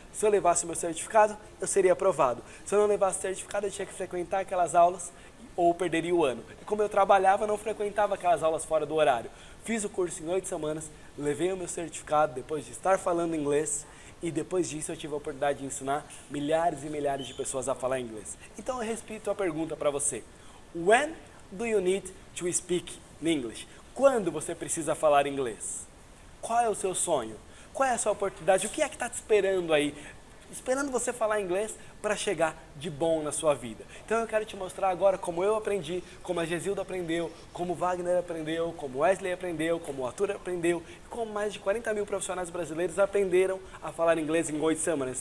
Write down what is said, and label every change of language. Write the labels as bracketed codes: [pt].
[pt] Se eu levasse o meu certificado, eu seria aprovado. Se eu não levasse o certificado, eu tinha que frequentar aquelas aulas ou perderia o ano. E como eu trabalhava, eu não frequentava aquelas aulas fora do horário. Fiz o curso em 8 semanas, levei o meu certificado depois de estar falando inglês. E depois disso eu tive a oportunidade de ensinar milhares e milhares de pessoas a falar inglês. Então eu repito a pergunta para você. [en] When do you need to speak English? [pt] Quando você precisa falar inglês? Qual é o seu sonho? Qual é a sua oportunidade? O que é que está te esperando aí? Esperando você falar inglês para chegar de bom na sua vida. Então eu quero te mostrar agora como eu aprendi, como a Gesilda aprendeu, como o Wagner aprendeu, como o Wesley aprendeu, como o Arthur aprendeu, e como mais de 40 mil profissionais brasileiros aprenderam a falar inglês em 8 semanas.